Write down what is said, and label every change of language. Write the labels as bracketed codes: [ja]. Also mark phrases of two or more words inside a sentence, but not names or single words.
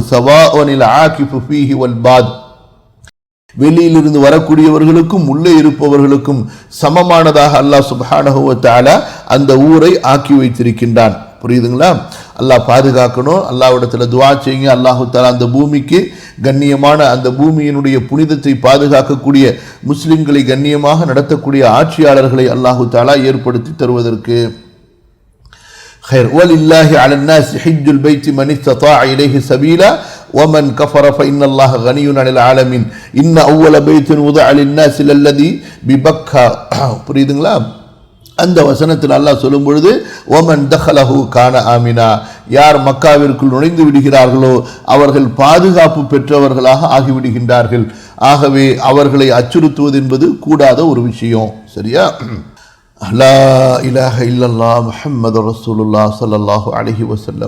[ar] سواء العاكف فيه والباد, [ta] வெளியிலிருந்து வரக்கூடியவர்களுக்கும் உள்ளே இருப்பவர்களுக்கும் சமமானதாக அல்லாஹ் [ar] سبحانه وتعالى [ta] அந்த ஊரை ஆக்கி வைத்திருக்கின்றான். புரியுதுங்களா? அல்லாஹ் பாதுகாக்கணும். அல்லாஹ்விடத்துல துஆ செய்யுங்க. [ar] الله تعالى [ta] அந்த பூமிக்கு கண்ணியமான அந்த பூமியினுடைய புனிதத்தை பாதுகாக்கக்கூடிய முஸ்லிம்களை கண்ணியமாக நடத்தக்கூடிய ஆட்சியாளர்களை [ar] الله تعالى [ta] ஏற்படுத்தி தருவதற்கு. [ar] خير ولله على الناس حج البيت من استطاع إليه سبيلا ومن كفر فإن الله غني عن العالمين إن أول بيت وضع للناس للذي ببكة. [ta] புரியுதுங்களா? அந்த வசனத்தில் அல்லாஹ் சொல்லும் பொழுது [ar] ومن دخله كان آمنا, [ta] யார் மக்காவிற்குள் நுழைந்து விடுகிறார்களோ அவர்கள் பாதுகாப்பு பெற்றவர்களாக ஆகிவிடுகின்றார்கள். ஆகவே அவர்களை அச்சுறுத்துவது என்பது கூடாத ஒரு விஷயம். சரியா? [ar] لا إله إلا الله محمد رسول الله صلى الله عليه وسلم.